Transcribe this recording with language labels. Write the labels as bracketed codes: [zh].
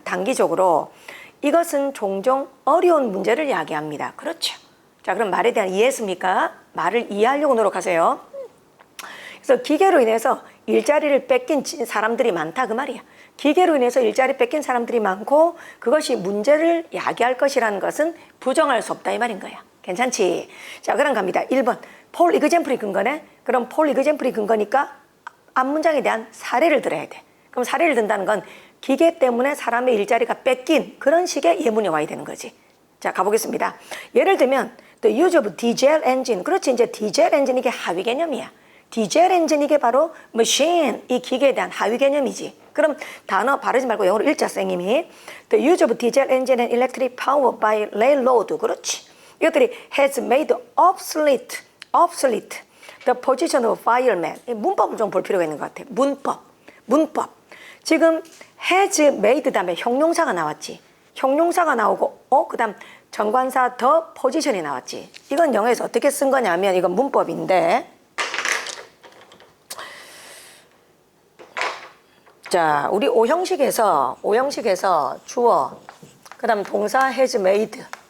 [ko] 단기적으로 이것은 종종 어려운 문제를 야기합니다. 그렇죠. 자, 그럼 말에 대한 이해했습니까? 말을 이해하려고 노력하세요. 그래서 기계로 인해서 일자리를 뺏긴 사람들이 많다 그 말이야. 기계로 인해서 일자리 뺏긴 사람들이 많고 그것이 문제를 야기할 것이라는 것은 부정할 수 없다 이 말인 거야. 괜찮지? 자, 그럼 갑니다. 1번 폴 이그젠플이 근거네. 그럼 폴 이그젠플이 근거니까 앞문장에 대한 사례를 들어야 돼. 그럼 사례를 든다는 건 기계 때문에 사람의 일자리가 뺏긴 그런 식의 예문이 와야 되는 거지. 자, 가보겠습니다. 예를 들면 [en] the use of diesel engine. [ko] 그렇지, 이제 디젤 엔진 이게 하위 개념이야. 디젤 엔진 이게 바로 machine, 이 기계에 대한 하위 개념이지. 그럼 단어 바르지 말고 영어로 읽자, 쌤님이. [en] The use of diesel engine and electric power by railroad. [ko] 그렇지. 이것들이 [en] has made obsolete the position of fireman. [ko] 이 문법을 좀 볼 필요가 있는 것 같아. 문법. 지금 has made 다음에 형용사가 나왔지. 형용사가 나오고, 그 다음 정관사 the position이 나왔지. 이건 영어에서 어떻게 쓴 거냐면 이건 문법인데, 자, 우리 오형식에서 주어, 그 다음 동사 has made.